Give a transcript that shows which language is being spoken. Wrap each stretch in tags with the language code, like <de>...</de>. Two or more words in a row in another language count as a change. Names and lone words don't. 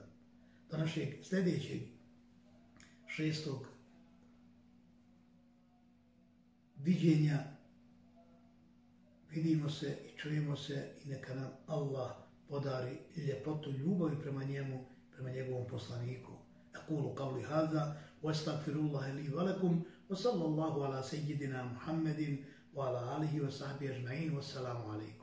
<bs>Do našeg sljedećeg 6. viđenja vidimo se i čujemo se i neka nam Allah podari ljepotu ljubavi prema njemu, prema njegovom poslaniku.</bs> <ar>أقول قولي هذا وأستغفر الله لي ولكم وصلى الله على سيدنا محمد وعلى آله وصحبه أجمعين. والسلام عليكم.</ar>